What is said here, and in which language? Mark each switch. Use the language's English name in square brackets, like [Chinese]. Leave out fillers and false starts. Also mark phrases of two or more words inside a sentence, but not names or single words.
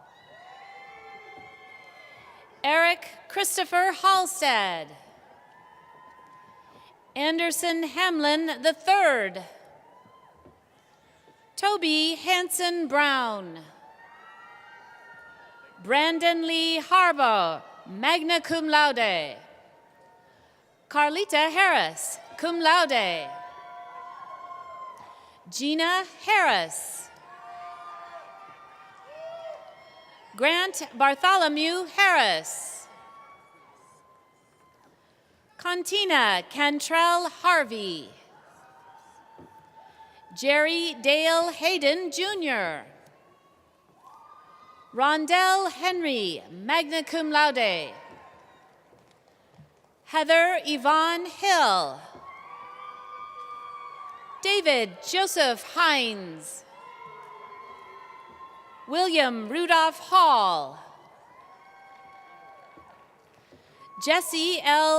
[English] Eric Christopher Halstead. Anderson Hamlin III. Toby Hanson Brown. Brandon Lee Harbaugh, [Latin] magna cum laude. [English] Carlita Harris, [Latin] cum laude. [English] Gina Harris. Grant Bartholomew Harris. Contina Cantrell Harvey. Jerry Dale Hayden, Jr. Rondell Henry, [Latin] magna cum laude. [English] Heather Yvonne Hill. David Joseph Hines. William Rudolph Hall. Jesse L.